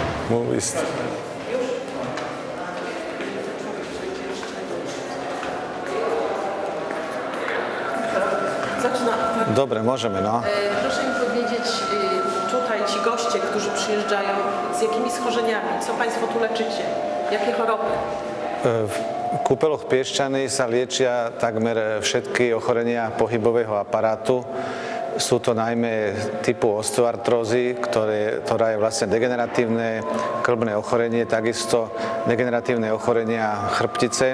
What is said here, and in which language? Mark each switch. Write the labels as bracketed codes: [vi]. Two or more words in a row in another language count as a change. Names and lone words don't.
[sk] Môžu ísť. Dobre, môžeme, no. [pl] Proszę mi powiedzieć, tutaj ci goście, którzy przyjeżdżają, z jakimi schorzeniami? Co Państwo tu leczycie? Jakie choroby? [sk] V kúpeloch Piešťany sa liečia takmer všetky ochorenia pohybového aparátu. Sú to najmä typu osteoartrózy, ktorá je vlastne degeneratívne kĺbne ochorenie, takisto degeneratívne ochorenia chrbtice.